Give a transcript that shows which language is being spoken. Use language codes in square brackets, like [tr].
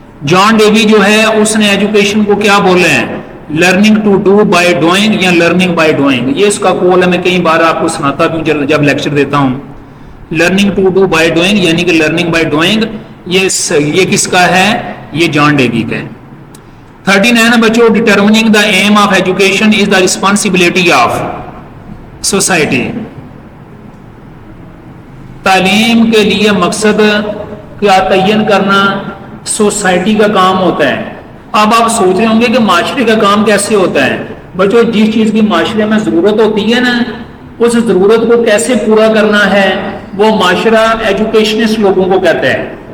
[ur] جان Davy جو ہے اس نے ایجوکیشن کو کیا بولا ہے؟ [en] learning to do by doing [ur] یا لرننگ بائی ڈوئنگ. یہ اس کا قول ہے, میں کئی بار آپ کو سناتا بھی ہوں جب لیکچر دیتا ہوں. [en] learning to do by doing [ur] یعنی کہ [en] learning by doing [ur] یہ کس کا ہے؟ یہ جان ڈیوی کا ہے. 39 بچوں [en] Determining the aim of education is the responsibility of society. [ur] تعلیم کے لیے مقصد کا تعین کرنا سوسائٹی کا کام ہوتا ہے. اب آپ سوچ رہے ہوں گے کہ معاشرے کا کام کیسے ہوتا ہے؟ بچوں جس چیز کی معاشرے میں ضرورت ہوتی ہے نا, اس ضرورت کو کیسے پورا کرنا ہے وہ معاشرہ ایجوکیشنسٹ لوگوں کو کہتا ہے.